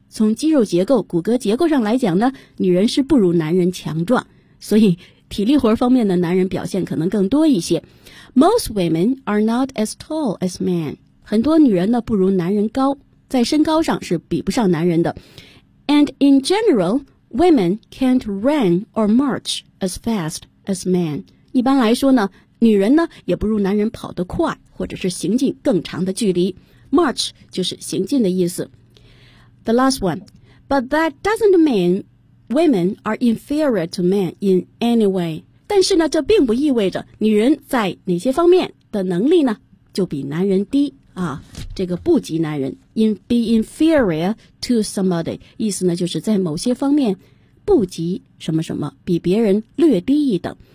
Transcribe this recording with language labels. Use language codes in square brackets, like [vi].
[zh] 从肌肉结构、骨骼结构上来讲呢，女人是不如男人强壮，所以体力活方面的男人表现可能更多一些。 [en] Most women are not as tall as men. [zh] 很多女人呢不如男人高，在身高上是比不上男人的。 [en] And in general, women can't run or march as fast as men. [zh] 一般来说呢，女人呢也不如男人跑得快，或者是行进更长的距离。 March 就是行进的意思。 [en] The last one, but that doesn't mean women are inferior to men in any way. [zh] 但是呢，这并不意味着女人在哪些方面的能力呢，就比男人低啊，这个不及男人。 [en] Be inferior to somebody, [zh] 意思呢，就是在某些方面不及什么什么，比别人略低一等。